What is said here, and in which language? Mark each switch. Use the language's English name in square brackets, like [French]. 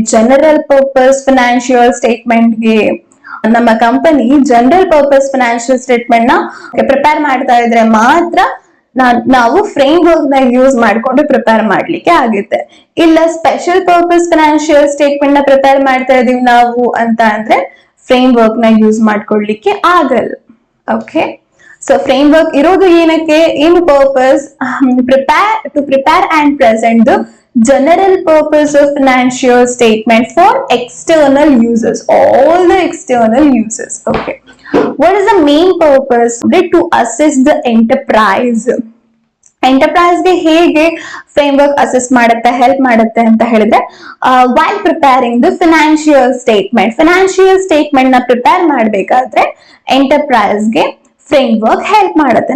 [Kannada] General purpose financial ಸ್ಟೇಟ್ಮೆಂಟ್ಗೆ. ನಮ್ಮ company general purpose financial statement ನ prepare ಮಾಡ್ತಾ ಇದ್ರೆ ಮಾತ್ರ ನಾವು ಫ್ರೇಮ್ ವರ್ಕ್ ನ ಯೂಸ್ ಮಾಡ್ಕೊಂಡು ಪ್ರಿಪೇರ್ ಮಾಡ್ಲಿಕ್ಕೆ ಆಗುತ್ತೆ. ಇಲ್ಲ ಸ್ಪೆಷಲ್ ಪರ್ಪಸ್ ಫಿನಾನ್ಷಿಯಲ್ ಸ್ಟೇಟ್ಮೆಂಟ್ ನ ಪ್ರಿಪೇರ್ ಮಾಡ್ತಾ ಇದೀವಿ ನಾವು ಅಂತ ಅಂದ್ರೆ ಫ್ರೇಮ್ ವರ್ಕ್ ನ ಯೂಸ್ ಮಾಡ್ಕೊಳ್ಲಿಕ್ಕೆ ಆಗಲ್ಲ. ಓಕೆ, ಸೊ ಫ್ರೇಮ್ ವರ್ಕ್ ಇರೋದು ಏನಕ್ಕೆ? ಏನು purpose? [English] Prepare and present the general purpose of financial statement for external users, all the external users. Okay, what is the main purpose? To assess the enterprise [Kannada] ಗೆ ಹೇಗೆ frame work assess ಮಾಡುತ್ತೆ, help ಮಾಡುತ್ತೆ ಅಂತ ಹೇಳಿದ್ರೆ [English] while preparing the financial statement [Kannada] ನ prepare ಮಾಡ್ಬೇಕಾದ್ರೆ enterprise ಗೆ frame work help ಮಾಡುತ್ತೆ.